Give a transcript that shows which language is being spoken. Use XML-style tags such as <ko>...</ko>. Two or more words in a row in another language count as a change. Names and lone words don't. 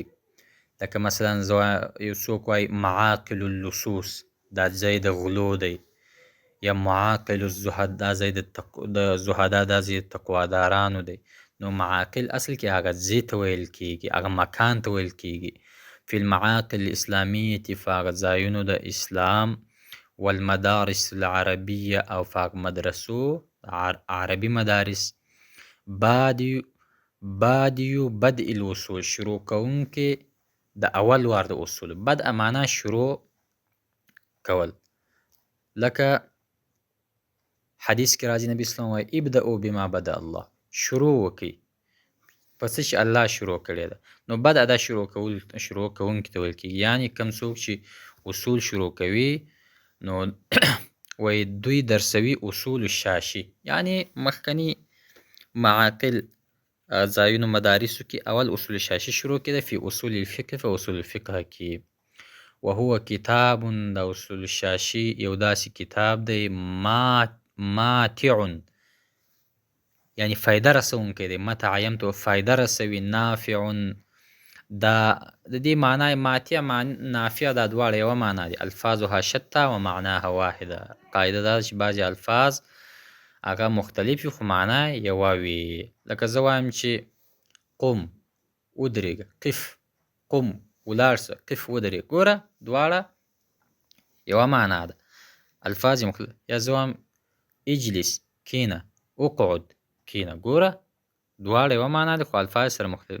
<ps>لکه مثلا یو څوک وایي</ps> <ar>معاقل اللصوص</ar> <ps>دا ځای د غلو دی، یا</ps> <ar>معاقل الزهد</ar> <ps>دا ځای د زهدا دا ځای د تقوادارانو دی. نو معاقل اصل کې هغه ځای ته ویل کیږي، هغه مکان ته ویل کیږي.</ps> <ar>فی المعاقل الاسلامیة</ar> <ps>په هغه ځایونو د اسلام،</ps> <ar>والمدارس العربیه</ar> <ps>او په هغه مدرسو عربي مدارس.</ps> <ar>بادیو بدء الوصول</ar> <ps>شروع کوونکې د اول وار د اصول، بدء معنا شروع کول. لکه حدیث کې راځي نبی اسلام وایي</ps> <ar>ابدأوا بما بدأ الله،</ar> <ps>شروع وکړئ په څه چې الله شروع کړی ده. نو بدء دا شروع کوونکي ته ویل کېږي، یعنې کوم څوک چې اصول شروع کوي نو وایي دوی درسوي اصول الشاشي، یعنې مخکني معاقل ځایونو مدارسو کې اول اصول الشاشي شروع کېده،</ps> <ar>فی اصول الفقه</ar> <ps>په اصول الفقه کې. وهو کتاب د اصول الشاشي یو داسې کتاب دی ماتع یعنی فایده رسونکی دی،</ps> <ar>متع یمتع</ar> <ps>فایده رسوي، نافع دا د دې معنی ماتع نافع دا دواړه یوه معنا دي.</ps> <ar>الفاظها شتا و معناها واحده،</ar> <ps>قاعده دا چې بعضې الفاظ هغه مختلف وي خو معنا یوه وي. لکه زه وایم چې قم ودرېږه، قف قم ولاړ سه، قف ودرېږه، ګوره دواړه یوه معنا ده، الفاظ مختلف. یا زه وایم اجلس کینه، اقعد کینه، ګوره دواړه یوه معنا ده خو الفاظ سره مختلف.</ps>